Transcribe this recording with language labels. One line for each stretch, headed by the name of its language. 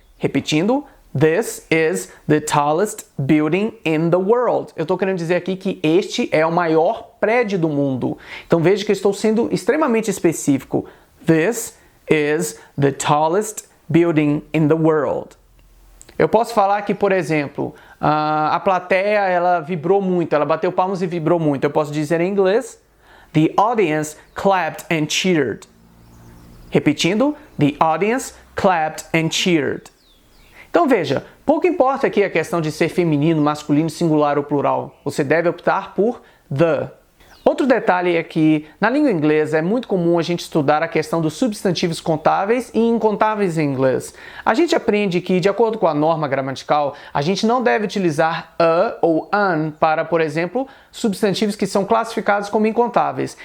Portuguese: Repetindo,
English: This is the tallest building in the world.
Portuguese: Eu estou querendo dizer aqui que este é o maior prédio do mundo. Então veja que eu estou sendo extremamente específico.
English: This is the tallest building in the world.
Portuguese: Eu posso falar que, por exemplo, a plateia ela vibrou muito, ela bateu palmas e vibrou muito. Eu posso dizer em inglês,
English: The audience clapped and cheered.
Portuguese: Repetindo,
English: the audience clapped and cheered.
Portuguese: Então veja, pouco importa aqui a questão de ser feminino, masculino, singular ou plural. Você deve optar por the. Outro detalhe é que, na língua inglesa, é muito comum a gente estudar a questão dos substantivos contáveis e incontáveis em inglês. A gente aprende que, de acordo com a norma gramatical, a gente não deve utilizar a ou an para, por exemplo, substantivos que são classificados como incontáveis.